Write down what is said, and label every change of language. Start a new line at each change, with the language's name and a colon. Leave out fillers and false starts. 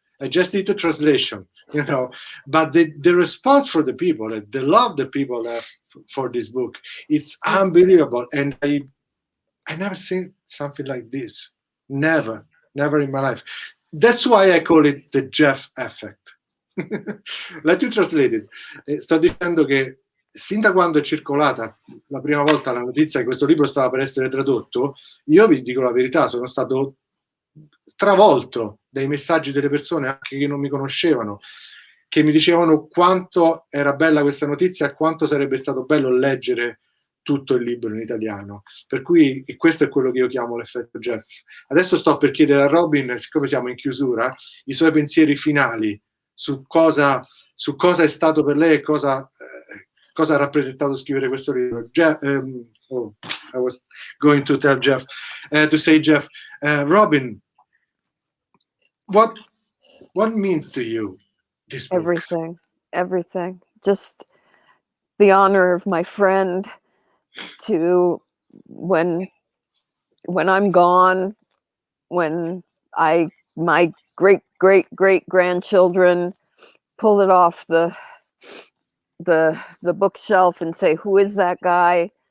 English: I just did the translation. But the response for the people, the love the people have for this book, it's unbelievable. And I never seen something like this. Never in my life. That's why I call it the Jeff effect. Let you translate it.
Italian: Sto dicendo che sin da quando è circolata la prima volta la notizia che questo libro stava per essere tradotto, io vi dico la verità, sono stato travolto dai messaggi delle persone anche che non mi conoscevano, che mi dicevano quanto era bella questa notizia e quanto sarebbe stato bello leggere tutto il libro in italiano. Per cui questo è quello che io chiamo l'effetto Jeff. Adesso sto per chiedere a Robyn, siccome siamo in chiusura, i suoi pensieri finali su cosa è stato per lei e cosa ha rappresentato scrivere questo libro.
English: Jeff, I was going to tell Jeff, to say Jeff, Robyn, what means to you this book? Everything. Just the honor of my friend to when I'm gone, when my great grandchildren pull it off the bookshelf and say, who is that guy?